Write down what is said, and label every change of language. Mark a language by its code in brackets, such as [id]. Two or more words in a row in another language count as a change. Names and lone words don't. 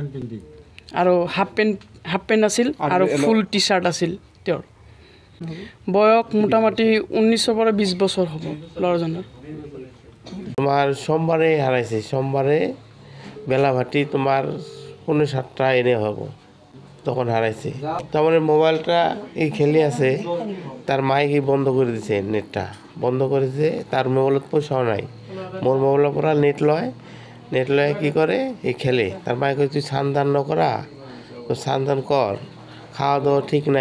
[as] আৰু হাফ পেণ্ট আছিল আৰু ফুল টি চাৰ্ট আছিল তেওঁৰ। বয়স মোটামুটি 19 পৰা 20 বছৰ হ'ব ল'ৰাজনৰ। তোমাৰ সোমবাৰে হাৰাইছে, সোমবাৰে বেলা ভাটি তোমাৰ 7:30 এনে হ'ব, [bn] তখন হারাইছে। তারপরে মোবাইলটা এই খেলে আছে, তার মায়ে কি বন্ধ করে দিছে, নেটটা বন্ধ করেছে। তার মোবাইলত পয়সাও নাই, মোর মোবাইলের পরা নেট লয় কি করে এই খেলে। তার মায়ে কই তুই স্নান দান নকরা, তো স্নান দান কর, খাওয়া দাওয়া ঠিক নাই।